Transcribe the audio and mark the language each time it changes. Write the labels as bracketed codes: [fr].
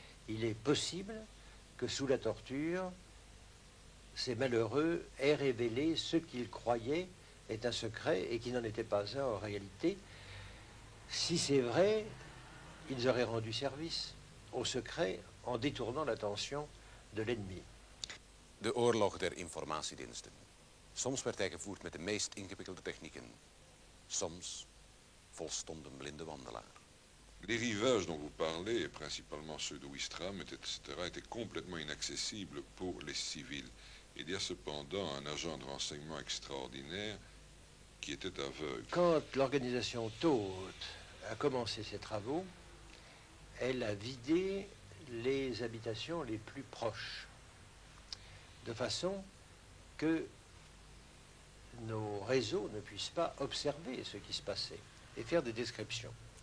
[fr] Il est possible que sous la torture, ces malheureux aient révélé ce qu'ils croyaient être un secret et qui n'en était pas un en réalité. Si c'est vrai, ils auraient rendu service au secret en détournant l'attention de l'ennemi. [nl] De oorlog der informatiediensten. Soms werd hij gevoerd met de meest ingewikkelde technieken. Soms volstond een blinde wandelaar. [fr] Les rivages dont vous parlez, et principalement ceux de Ouistreham, etc., étaient complètement inaccessibles pour les civils. Il y a cependant un agent de renseignement extraordinaire qui était aveugle. Quand l'organisation Todt a commencé ses travaux, elle a vidé les habitations les plus proches, de façon que nos réseaux ne puissent pas observer ce qui se passait et faire des descriptions.